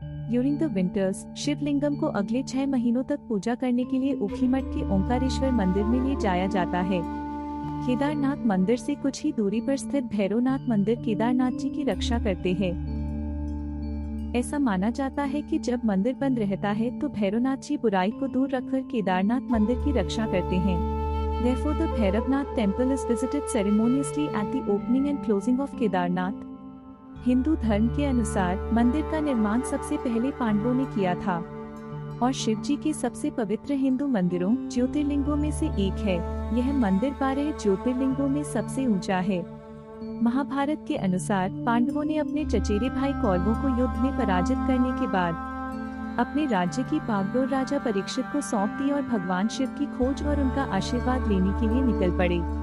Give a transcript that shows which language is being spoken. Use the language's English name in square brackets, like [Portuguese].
[English] during the winters, [Hindi] Sivalingam को अगले 6 महीनों तक पूजा करने के लिए ऊखीमठ के ओंकारेश्वर मंदिर में ले जाया जाता है। केदारनाथ मंदिर से कुछ ही दूरी पर स्थित भैरवनाथ मंदिर केदारनाथ जी की रक्षा करते हैं। ऐसा माना जाता है कि जब मंदिर बंद रहता है तो भैरवनाथ जी बुराई को दूर रखकर केदारनाथ मंदिर की रक्षा करते हैं। [English] Therefore, the Bhairabnath temple is visited ceremoniously at the opening and closing of Kedarnath. [Hindi] Hindu धर्म के अनुसार मंदिर का निर्माण सबसे पहले पांडवों ने किया था और शिव जी के सबसे पवित्र हिंदू मंदिरों ज्योतिर्लिंगों में से एक है। यह मंदिर 12 ज्योतिर्लिंगों में सबसे ऊंचा है। महाभारत के अनुसार पांडवों ने अपने चचेरे भाई कौरवों को युद्ध में पराजित करने के बाद अपने राज्य की बागडोर राजा परीक्षित को सौंप दी और भगवान शिव की खोज और उनका आशीर्वाद लेने के लिए निकल पड़े।